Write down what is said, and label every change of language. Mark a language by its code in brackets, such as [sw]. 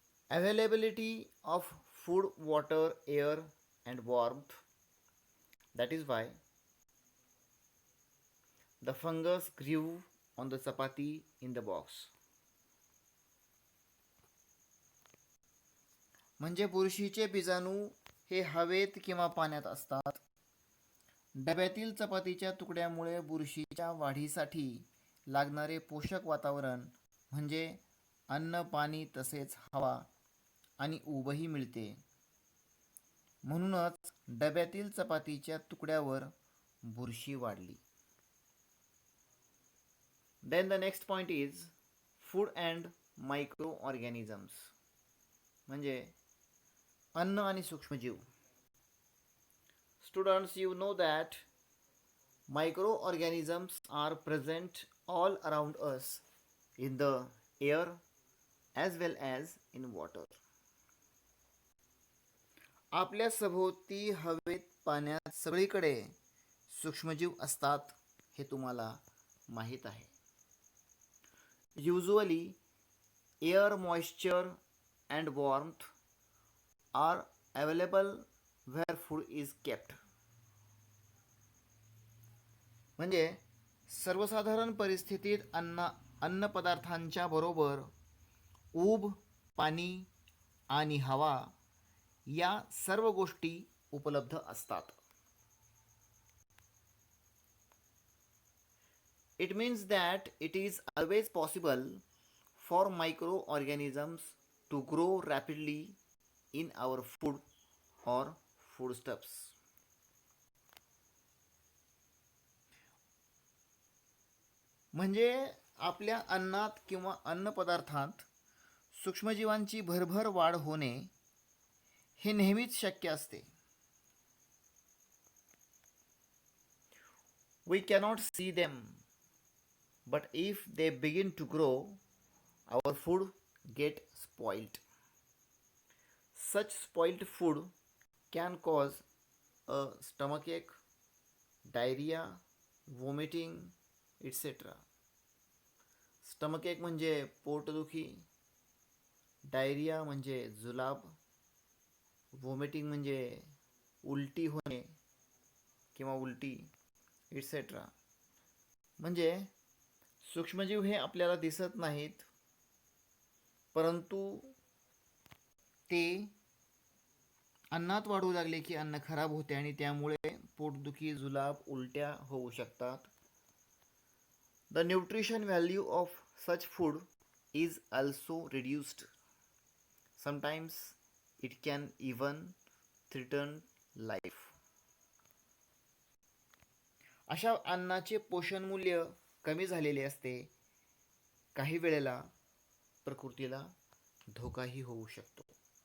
[en] Availability of food, water, air and warmth. That is why the fungus grew on the chapati in the box. [mr] म्हणजे बुरशीचे बीजाणू हे हवेत किंवा पाण्यात असतात. डब्यातील चपातीच्या तुकड्यामुळे बुरशीच्या वाढीसाठी लागणारे पोषक वातावरण म्हणजे अन्न, पाणी तसेच हवा आणि ऊबही मिळते. म्हणूनच डब्यातील चपातीच्या तुकड्यावर बुरशी वाढली. [en] Then the next point is food and microorganisms, [mr] म्हणजे अन्न आणि सूक्ष्मजीव. [en] Students, you know that microorganisms are present all around us in the air as well as in water. [mr] आपल्या सभोवती हवेत पाण्यात सगळीकडे सूक्ष्मजीव असतात हे तुम्हाला माहीत आहे. [en] Usually air moisture and warmth are available where food is kept. [mr] म्हणजे सर्वसाधारण परिस्थितीत अन्न पदार्थांच्या बरोबर ऊब, पाणी आणि हवा या सर्व गोष्टी उपलब्ध असतात. [en] It means that it is always possible for microorganisms to grow rapidly in our food or foodstuffs. [mr] म्हणजे आपल्या अन्नात किंवा अन्नपदार्थात सूक्ष्मजीवांची भरभर वाढ होणे हे नेहमीच शक्य असते. [en] We cannot see them, but if they begin to grow, our food get spoiled. Such spoiled food can cause a stomachache, diarrhea, vomiting, etc. [mr] स्टमकेक म्हणजे पोटदुखी, डायरिया म्हणजे जुलाब, व्हॉमिटिंग म्हणजे उलटी होणे किंवा उलटी, इट्सेट्रा. म्हणजे सूक्ष्मजीव हे आपल्याला दिसत नाहीत, परंतु ते अन्नात वाढू लागले की अन्न खराब होते आणि त्यामुळे पोटदुखी, जुलाब, उलट्या होऊ शकतात. [en] The nutrition value of such food is also reduced. Sometimes it can even threaten life. [mr] अशा अन्नाचे पोषण मूल्य कमी झालेले असते. काही वेळेला प्रकृतीला धोकाही होऊ शकतो.